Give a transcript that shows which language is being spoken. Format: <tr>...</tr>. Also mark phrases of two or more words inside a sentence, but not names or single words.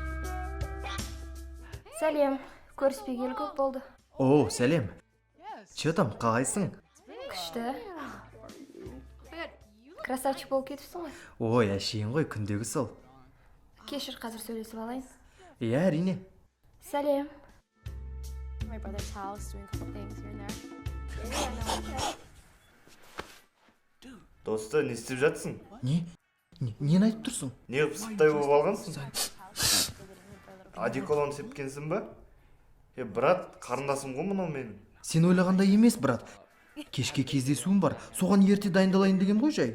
<kk>Сәлем. Көріспегелі көп болды. О, сәлем.</kk> <ru>Че там,</ru> <kk>қалайсың? Күшті. Красавчик болып кетіпсің ғой. Ой, әшейін ғой, күндегі сол. Кешір, қазір сөйлесіп алайын. Иә, әрине. Сәлем.</kk> <en>My brother's house, doing a couple things here and there.</en> <kk>Досты, не істеп жатсың? Нені айтып тұрсың? Не пысықтай болып алғансың? Одеколон сепкенсің ба? Брат, қарындасым ғой мынау менің. Сен ойлағандай емес, брат. Кешке кездесуім бар, соған ерте дайындалайын деген ғой жай.</kk>